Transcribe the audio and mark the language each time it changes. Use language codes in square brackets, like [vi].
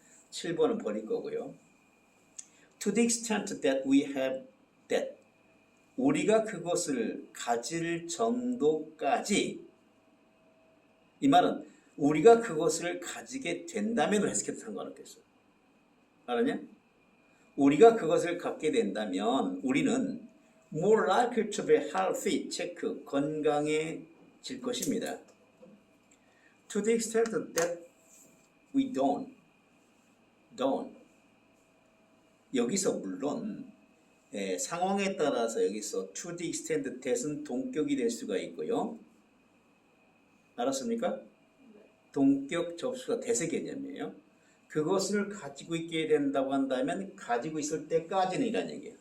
[ko] 7번은 버릴 거고요. [en] To the extent that we have that [ko] 우리가 그것을 가질 정도까지 이 말은 우리가 그것을 가지게 된다면 해석해도 상관없겠어. 알았냐? 우리가 그것을 갖게 된다면 우리는 [en] more likely to be healthy, [ko] 체크, 건강해질 것입니다. [en] To the extent that we don't. [ko] 여기서 물론 상황에 따라서 여기서 [en] to the extent that [ko] 은 동격이 될 수가 있고요. 알았습니까? 동격 접수가 대세 개념이에요. 그것을 가지고 있게 된다고 한다면 가지고 있을 때까지는 이란 얘기예요.